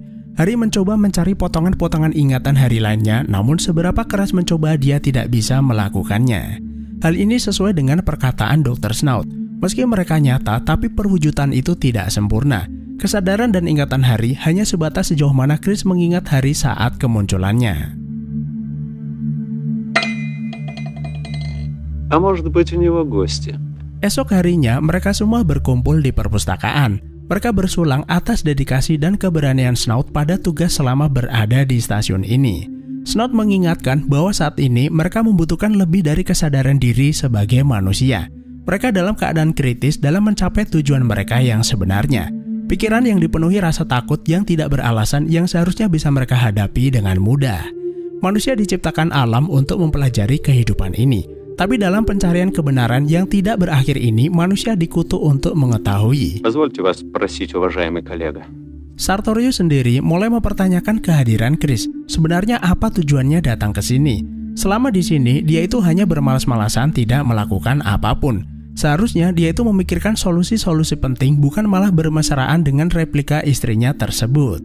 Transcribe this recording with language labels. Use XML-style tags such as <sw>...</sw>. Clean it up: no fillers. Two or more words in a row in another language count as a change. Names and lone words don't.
<id>Harry mencoba mencari potongan-potongan ingatan Harry lainnya, namun seberapa keras mencoba dia tidak bisa melakukannya. Hal ini sesuai dengan perkataan Dr. Snout. Meski mereka nyata, tapi perwujudan itu tidak sempurna. Kesadaran dan ingatan Harry hanya sebatas sejauh mana Chris mengingat Harry saat kemunculannya.</id> <ru>А может быть, у него гости.</ru> <id>Esok harinya, mereka semua berkumpul di perpustakaan. Mereka bersulang atas dedikasi dan keberanian Snout pada tugas selama berada di stasiun ini. Snout mengingatkan bahwa saat ini mereka membutuhkan lebih dari kesadaran diri sebagai manusia. Mereka dalam keadaan kritis dalam mencapai tujuan mereka yang sebenarnya. Pikiran yang dipenuhi rasa takut yang tidak beralasan yang seharusnya bisa mereka hadapi dengan mudah. Manusia diciptakan alam untuk mempelajari kehidupan ini. Tapi dalam pencarian kebenaran yang tidak berakhir ini, manusia dikutuk untuk mengetahui.</id> <ru>Позвольте вас спросить, уважаемый коллега.</ru> <id>Sartorius sendiri mulai mempertanyakan kehadiran Chris. Sebenarnya apa tujuannya datang ke sini? Selama di sini, dia itu hanya bermalas-malasan tidak melakukan apapun. Seharusnya dia itu memikirkan solusi-solusi penting, bukan malah bermesraan dengan replika istrinya tersebut.</id>